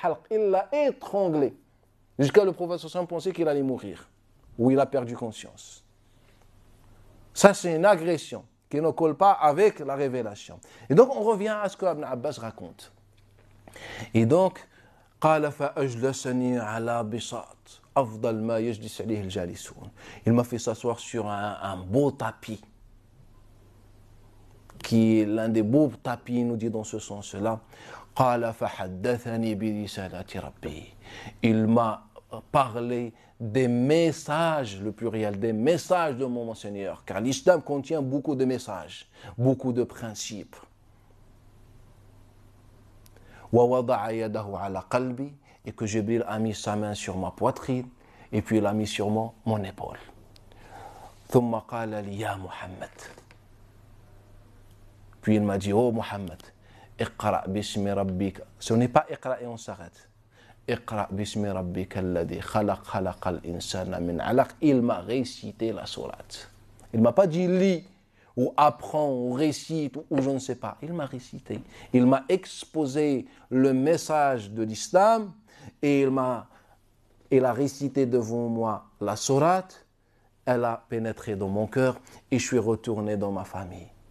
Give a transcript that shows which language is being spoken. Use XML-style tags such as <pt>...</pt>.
<fr>Il l'a étranglé. Jusqu'à le prophète sallallahu pensait qu'il allait mourir. Ou il a perdu conscience. Ça, c'est une agression qui ne colle pas avec la révélation. Et donc, on revient à ce que Ibn Abbas raconte. Et donc,</fr> <ar>قال فأجلسني على بساط أفضل ما يجلس عليه الجالسون.</ar> <fr>Il m'a fait s'asseoir sur un beau tapis, qui est l'un des beaux tapis, il nous dit dans ce sens-là.</fr> <ar>قال فحدثني برسالة ربي.</ar> <fr>Il m'a parlé des messages, le pluriel, des messages de mon Seigneur, car l'islam contient beaucoup de messages, beaucoup de principes.</fr> <ar>ووضع يده على قلبي,</ar> <fr>et que Jibril a mis sa main sur ma poitrine, et puis il a mis sur mon épaule.</fr> <ar>ثم قال لي يا محمد.</ar> <fr>Puis il m'a dit, oh Muhammad,</fr> <ar>اقرأ باسم ربك.</ar> <fr>Ce n'est pas اقرأ et on s'arrête.</fr> <ar>اقرأ باسم ربك الذي خلق الإنسان من علق.</ar> <fr>Il m'a récité la sourate. Il ne m'a pas dit lis, ou apprends, ou récite, ou je ne sais pas. Il m'a récité. Il m'a exposé le message de l'islam, et il a récité devant moi la sourate. Elle a pénétré dans mon cœur, et je suis retourné dans ma famille.</fr>